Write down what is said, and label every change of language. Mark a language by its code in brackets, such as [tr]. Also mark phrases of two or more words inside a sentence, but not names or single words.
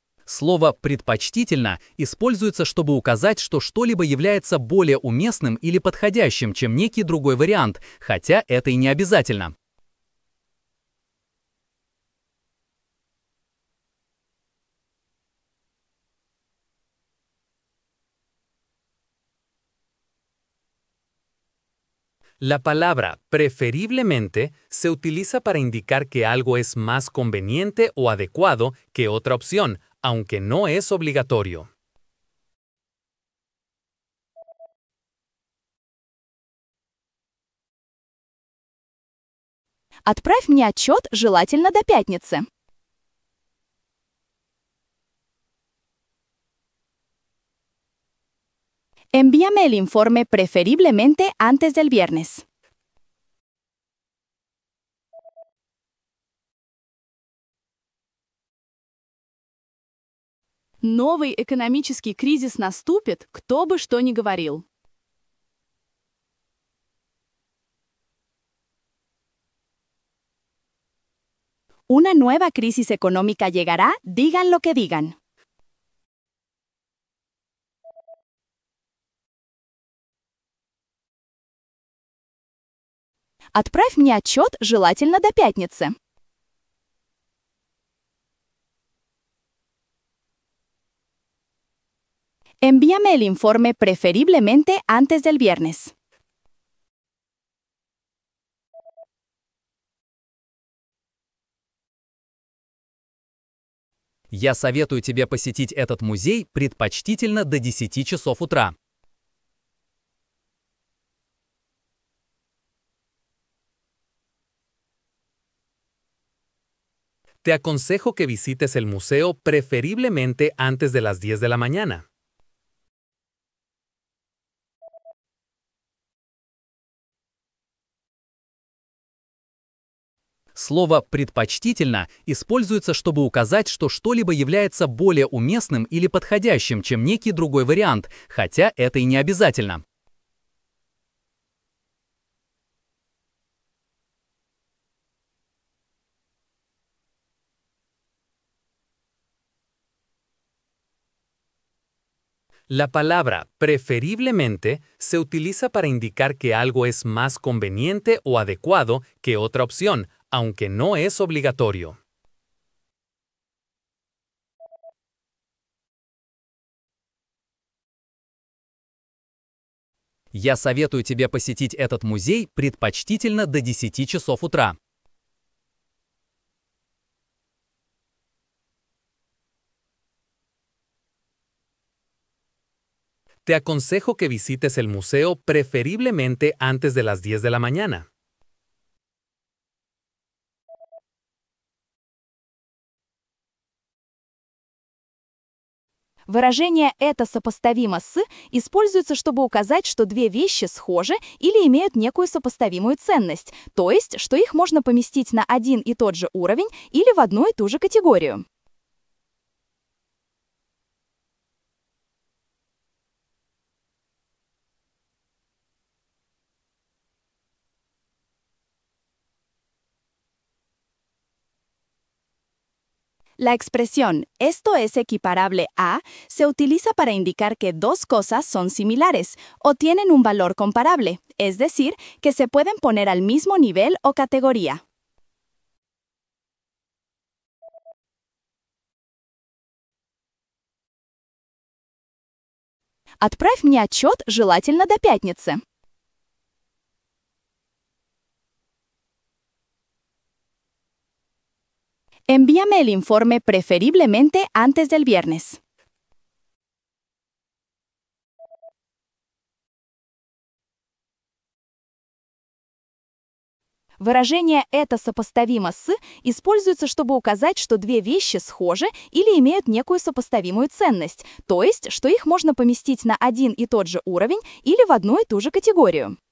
[ru] Слово «предпочтительно» используется, чтобы указать, что что-либо является более уместным или подходящим, чем некий другой вариант, хотя это и не обязательно. [es] La palabra preferiblemente se utiliza para indicar que algo es más conveniente o adecuado que otra opción, aunque no es obligatorio. [ru] Отправь мне отчет, желательно до пятницы. [es] Envíame el informe preferiblemente antes del viernes. [ru] Новый экономический кризис наступит, кто бы что ни говорил. [es] Una nueva crisis económica llegará, digan lo que digan. [ru] Отправь мне отчет, желательно до пятницы. [es] Envíame el informe preferiblemente antes del viernes. [ru] Я советую тебе посетить этот музей предпочтительно до 10 часов утра. [es] Te aconsejo que visites el museo preferiblemente antes de las 10 de la mañana. [ru] Слово «предпочтительно» используется, чтобы указать, что что-либо является более уместным или подходящим, чем некий другой вариант, хотя это и не обязательно. [es] La palabra preferiblemente se utiliza para indicar que algo es más conveniente o adecuado que otra opción, aunque no es obligatorio. [ru] Я советую тебе посетить этот музей предпочтительно до 10 часов утра. [es] Te aconsejo que visites el museo preferiblemente antes de las 10 de la mañana. [ru] Выражение «это сопоставимо с» используется, чтобы указать, что две вещи схожи или имеют некую сопоставимую ценность, то есть, что их можно поместить на один и тот же уровень или в одну и ту же категорию. [es] La expresión «esto es equiparable a» se utiliza para indicar que dos cosas son similares o tienen un valor comparable, es decir, que se pueden poner al mismo nivel o categoría. [ru] Отправь мне отчет, желательно до пятницы. [es] Envíame el informe preferiblemente antes del viernes. [ru] Выражение «это сопоставимо с» используется, чтобы указать, что две вещи схожи или имеют некую сопоставимую ценность, то есть, что их можно поместить на один и тот же уровень или в одну и ту же категорию.